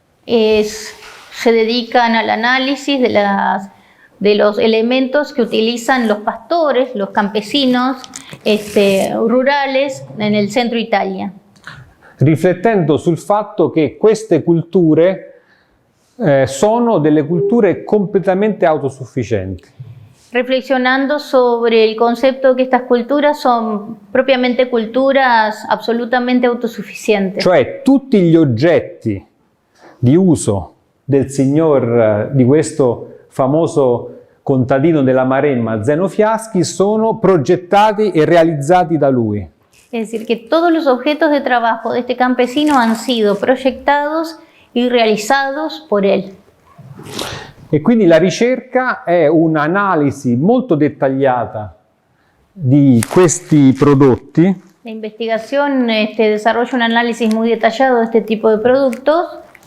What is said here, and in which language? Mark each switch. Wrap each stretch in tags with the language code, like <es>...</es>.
<es>Se dedican al análisis de los elementos que utilizan los pastores, los campesinos rurales en el centro Italia.</es> <it>Riflettendo sul fatto che queste culture sono delle culture completamente autosufficienti.</it> <es>Reflexionando sobre el concepto que estas culturas son propiamente culturas absolutamente autosuficientes.</es> <it>Cioè tutti gli oggetti di uso del signor di questo famoso contadino della Maremma, Zeno Fiaschi, sono progettati e realizzati da lui.</it> <es>Es decir, que todos los objetos de trabajo de este campesino han sido proyectados y realizados por él.</es> <it>E quindi la ricerca è un'analisi molto dettagliata di questi prodotti.</it> <es>La investigación desarrolla un análisis muy detallado de este tipo de productos.</es>